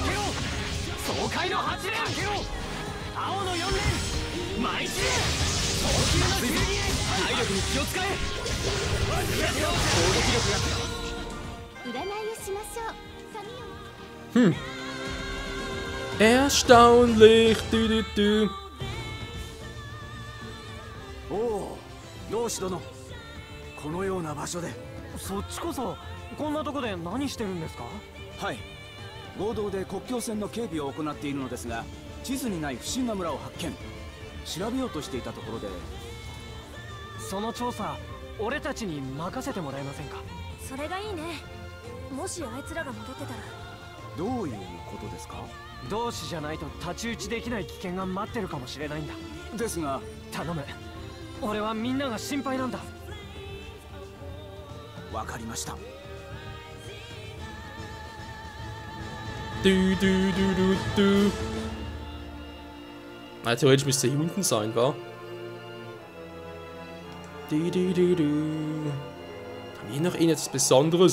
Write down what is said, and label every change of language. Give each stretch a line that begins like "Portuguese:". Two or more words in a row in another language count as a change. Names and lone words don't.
German: Hm. Erstaunlich. Du, du, du.
Japanese: Oh, 老子殿、このような場所で。そっちこそこんなとこで何してるんですか？はい、合同で国境線の警備を行っているのですが、地図にない不審な村を発見。調べようとしていたところで。その調査、俺たちに任せてもらえませんか？それがいいね。もしあいつらが戻ってたら。どういうことですか？同志じゃないと太刀打ちできない危険が待ってるかもしれないんだ。ですが、頼む。俺はみんなが心配なんだ。わかりました。
German: Du, du, du, du, du. Na, theoretisch müsste hier unten sein, wa? Du, du, du, du. Haben wir noch etwas Besonderes?